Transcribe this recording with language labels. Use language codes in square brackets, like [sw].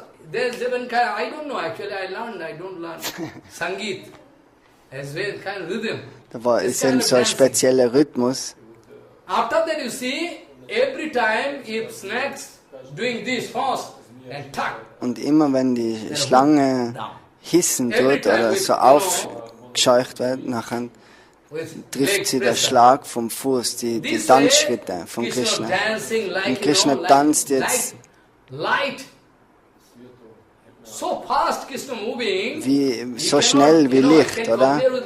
[en] There's even kind of, I don't know, actually I don't learn Sangeet. As well, kind of rhythm. [de] Da ist eben so ein spezieller Rhythmus. [en] After that you see, every time if snakes doing this fast and tuck. [de] Und immer wenn die Schlange hissen tut oder so aufgescheucht wird, nachher trifft sie der Schlag vom Fuß, die Tanzschritte von Krishna. Und Krishna tanzt jetzt so schnell wie Licht, oder?